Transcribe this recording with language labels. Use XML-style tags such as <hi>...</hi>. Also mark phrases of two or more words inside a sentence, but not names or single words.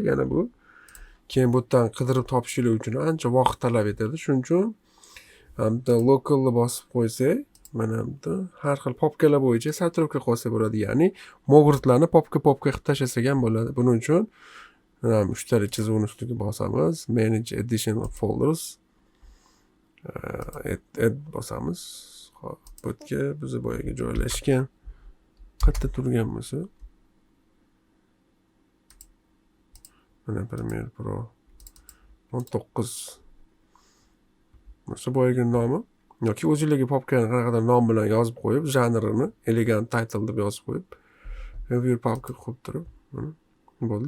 <uz>Yana bu keyin bu yerdan qidirib topishinglar uchun ancha vaqt talab etadi. Shuning uchun hamda localni bosib qo'ysak, mana bu har xil popkalar bo'yicha satirovka qilsa bo'ladi. Ya'ni Mogurtlarni popka qilib tashlasak ham bo'ladi. Buning uchun uchtali chizuvni ustiga bosamiz.</uz> <en>Manage additional folders.</en> <uz>Add bosamiz. Xo'p, bu yerga biz boyaga joylashgan qayerda turgan bo'lsa mana Premiere Pro 19 Mana boyaga nomi yoki o'zingizga popkani qanaqadir nom bilan yozib qo'yib, janrini</uz> <en>elegant title</en> <uz>deb yozib qo'yib, review popka qo'yib turib, mana bo'ldi.</uz>